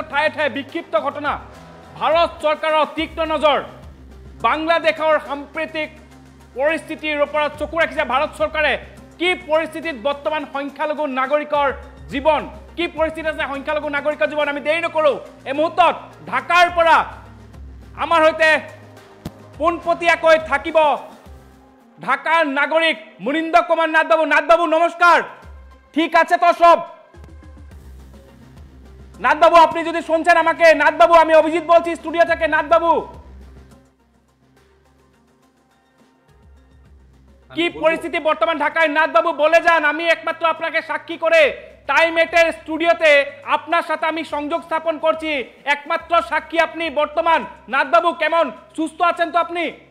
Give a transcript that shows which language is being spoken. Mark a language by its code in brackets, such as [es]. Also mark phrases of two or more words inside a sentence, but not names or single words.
[as] ঠায়ে ঠায়ে বিক্ষিপ্ত ঘটনা ভাৰত চৰকাৰৰ তীক্ষ্ণ নজৰ বাংলাদেশৰ সাম্প্ৰতিক পৰিস্থিতিৰ ওপৰত চকু ৰাখিছে ভাৰত চৰকাৰে কি পৰিস্থিতিত বৰ্তমান সংখ্যালঘু নাগৰিকৰ জীৱন কি পৰিস্থিতি আছে সংখ্যালঘু নাগৰিকৰ জীৱন আমি দেৰি নকৰো এই মুহূৰ্তত ঢাকাৰ পৰা আমাৰ হৈতে পোনপটীয়াকৈ থাকিব ঢাকাৰ নাগৰিক মুনিন্দ্ৰ কুমাৰ নাথ বাবু নমস্কার [bn] ঠিক আছে তো সব নাথ বাবু আপনি যদি শুনছেন আমাকে নাথ বাবু আমি অভিজিৎ বলছি স্টুডিও থেকে নাথ বাবু কি পরিস্থিতি বর্তমান ঢাকায় নাথ বাবু বলে যান আমি একমাত্র আপনাকে সাক্ষী করে টাইম এটের স্টুডিওতে আপনার সাথে আমি সংযোগ স্থাপন করছি একমাত্র সাক্ষী আপনি বর্তমান নাথ বাবু কেমন সুস্থ আছেন তো আপনি